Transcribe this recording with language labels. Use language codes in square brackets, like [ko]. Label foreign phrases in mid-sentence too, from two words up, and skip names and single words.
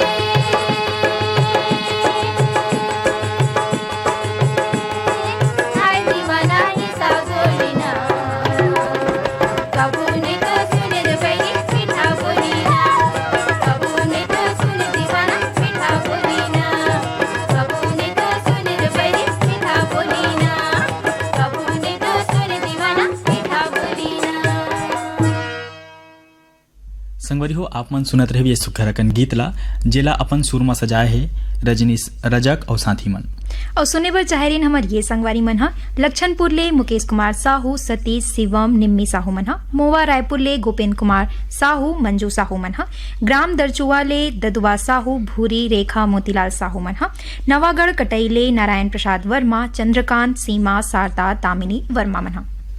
[hne] हाय दीवाना ईसा गोली ना कभू नहीं तो सुने रे बैरी मीठा बोली ना कभू नहीं तो सुने दीवाना मीठा बोली ना कभू नहीं तो सुने रे बैरी मीठा बोली ना कभू नहीं तो सुने दीवाना मीठा बोली ना संगवारी हो आप मन सुनत रहे ये सुखरकन गीत ला जेला अपन सुरमा सजाए है रजनीश रजक और साथी मन और सुने बर चाहेरिन हमर ये संगवारी मन ह लक्षणपुर ले मुकेश कुमार साहू, सतीश, शिवम, निम्मी साहू मन ह, मोवा रायपुर ले गोपेंद्र कुमार साहू, मंजू साहू मन ह, ग्राम दरचुआ ले ददुआ साहू, भूरी, रेखा, मोतीलाल साहू मन ह, नवागढ़ कटई ले नारायण प्रसाद वर्मा, चंद्रकांत, सीमा, शारदा, तामिनी वर्मा मन ह।